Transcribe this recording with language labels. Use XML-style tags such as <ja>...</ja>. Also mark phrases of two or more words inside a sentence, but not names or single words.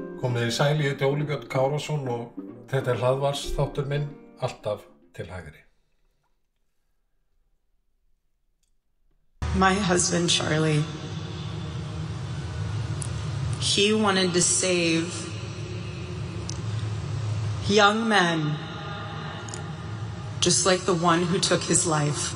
<is>Komiði sæl, ég heiti Óli Björn Kárason og þetta hlaðvarsþáttur minn alltaf til hægri.</is> <en>My husband, Charlie, he wanted to save young men, just like the one who took his life.</en>